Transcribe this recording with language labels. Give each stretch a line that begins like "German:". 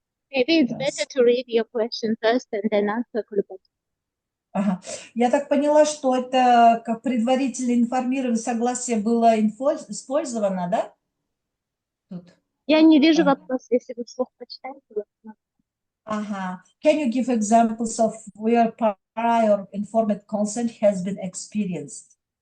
English: Maybe it's better to read your question first and then answer.
Russian: Ага. Я так поняла, что это как предварительное информирование, согласие было использовано, да? Тут. Я не вижу Ага. вопрос, если вы вслух почитаете. Ага.
English: Can you give examples of where prior informed consent has been experienced?